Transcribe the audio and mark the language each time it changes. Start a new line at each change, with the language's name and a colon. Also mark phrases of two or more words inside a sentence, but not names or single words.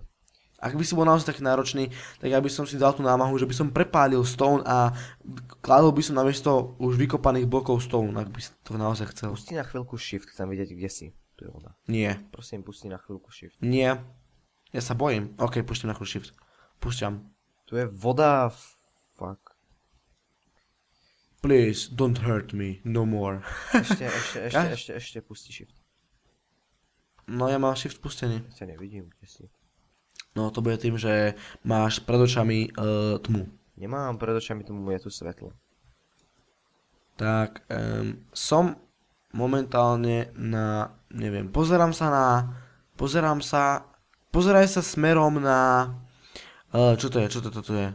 Slovak: Ak by si bol naozaj taký náročný, tak ja by som si dal tú námahu, že by som prepálil stone a kladol by som namiesto už vykopaných blokov stone, ak by si to naozaj chcel. Pusti na chvíľku shift, chcem vidieť, kde si. Tu je voda. Nie. Prosím, pusti na chvíľku shift. Nie. Ja sa bojím. OK, pustím na chvíľku shift. Púšťam. Tu je voda...
English: Fuck. Please, don't hurt me, no more.
Slovak: Ešte pusti shift. No ja mám shift pustený. Ja nevidím, kde si. No to bude tým, že máš pred očami tmu. Nemám pred očami tmu, je tu svetlo. Tak, som momentálne na, neviem, pozeraj sa smerom na, čo to je?